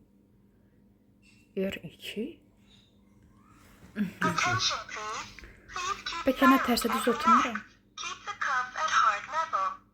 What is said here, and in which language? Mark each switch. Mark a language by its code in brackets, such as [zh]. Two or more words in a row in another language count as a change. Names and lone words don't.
[en] R2. Attention, please. Please keep [az] Bəlkə nə [en] silent [az] tərsə düz [en] and [az] oturmuram. [en] relax. Keep the cuff at heart level.